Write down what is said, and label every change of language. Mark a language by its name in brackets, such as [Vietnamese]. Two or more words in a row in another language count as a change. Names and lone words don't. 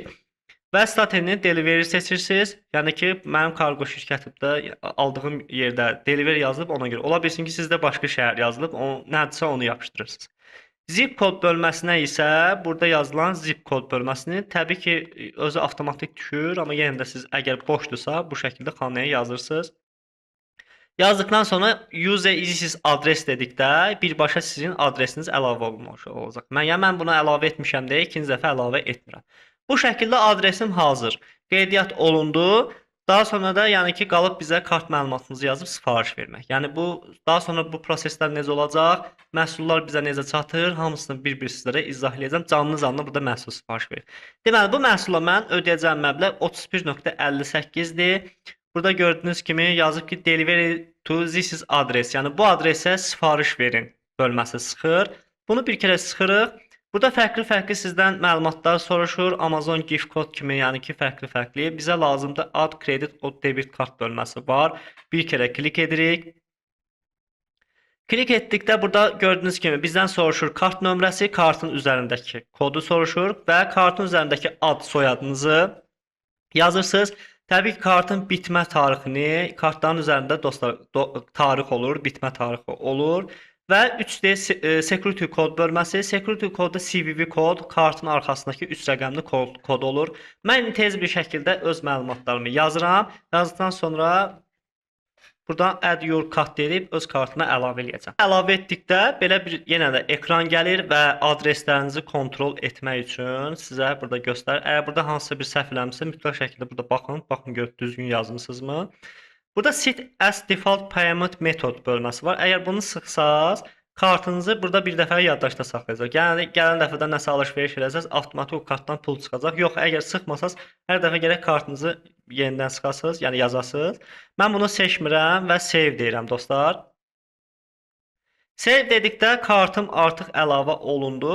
[Azerbaijani] Və stateni delivery seçirsiniz. Yəni ki, mənim kargo şirkətimdə aldığım yerdə delivery yazılıb ona görə. Ola bilsin ki, sizdə başqa şəhər yazılıb, nədirsə onu yapışdırırsınız. Zip kod bölməsinə isə burada yazılan zip kod bölməsini təbii ki, özü avtomatik düşür, amma yenə də siz əgər boşdursa bu şəkildə xanaya yazırsınız. Yazdıqdan sonra [English] use is adres [Azerbaijani] dedikdə birbaşa sizin adresiniz əlavə olunmuş olacaq. Mən bunu əlavə etmişəm deyə ikinci dəfə əlavə etmirəm. Bu şəkildə adresim hazır. Qeydiyyat olundu. Daha sonra da yəni ki, qalıb bizə kart məlumatınızı yazıb sifariş vermək. Yəni daha sonra bu proseslər necə olacaq? Məhsullar bizə necə çatır? Hamısını bir-bir sizlərə izah edəcəm. Canlı burada məhsul sifariş verir. Deməli, bu məhsula mən ödəyəcəm məbləğ 31.58-dir. Burada gördüyünüz kimi yazıb ki, [English] delivery to this adres. [Azerbaijani] Yəni bu adresə sifariş verin bölməsi çıxır. Bunu bir kere sıxırıq. Burada fərqli-fərqli sizdən məlumatlar soruşur. [English] Amazon gift code [Azerbaijani] kimi, yəni ki, fərqli-fərqli. Bizə lazımdır [English] add credit or debit kart [Azerbaijani] bölməsi var. Bir kere klik edirik. Klik etdikdə burada gördüyünüz kimi bizdən soruşur kart nömrəsi, kartın üzərindəki kodu soruşur və kartın üzərindəki ad soyadınızı yazırsınız. Təbii ki, kartın bitmə tarixini, kartların üzərində dostlar tarix olur, bitmə tarixi olur. Və [English] 3D security [Azerbaijani] kod bölməsi, security kodda CVV kod, kartın arxasındakı 3 rəqəmli kod olur. Mən tez bir şəkildə öz məlumatlarımı yazıram. Yazdıqdan sonra buradan [English] add your card [Azerbaijani] deyib öz kartıma əlavə edəcəm. Əlavə etdikdə belə bir yenə də ekran gəlir və adreslərinizi kontrol etmək üçün sizə burada göstərir. Əgər burada hansısa bir səhv eləmirsə, mütləq şəkildə burada baxın gör düzgün yazmısınızmı? Burada [English] set as default payment method [Azerbaijani] bölməsi var. Əgər bunu sıxsaz, kartınızı burada bir dəfə yaddaşda saxlayacaq. Yəni gələn dəfədə nəsə alış-veriş eləsəz, avtomatik o kartdan pul çıxacaq. Yox, əgər sıxmasanız, hər dəfə gərək kartınızı yenidən sıxasınız, yəni yazasınız. Mən bunu seçmirəm və save deyirəm dostlar. Save dedikdə kartım artıq əlavə olundu.